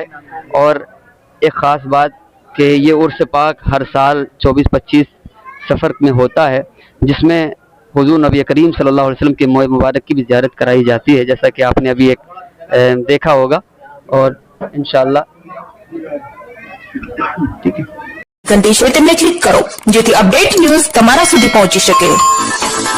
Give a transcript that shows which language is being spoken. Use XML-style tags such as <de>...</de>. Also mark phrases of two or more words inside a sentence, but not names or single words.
<ur>اور ایک خاص بات کہ یہ عرس پاک ہر سال 24-25 سفر میں ہوتا ہے, جس میں حضور نبی کریم</ur> <ar>صلی اللہ علیہ وسلم</ar> <ur>کے موئے مبارک کی بھی زیارت کرائی جاتی ہے, جیسا کہ آپ نے ابھی ایک دیکھا ہوگا. اور انشاءاللہ ٹھیک ہے,</ur> <gu>સંદેશ એટલે ક્લિક કરો જેથી અપડેટ ન્યૂઝ તમારા સુધી પહોંચી શકે.</gu>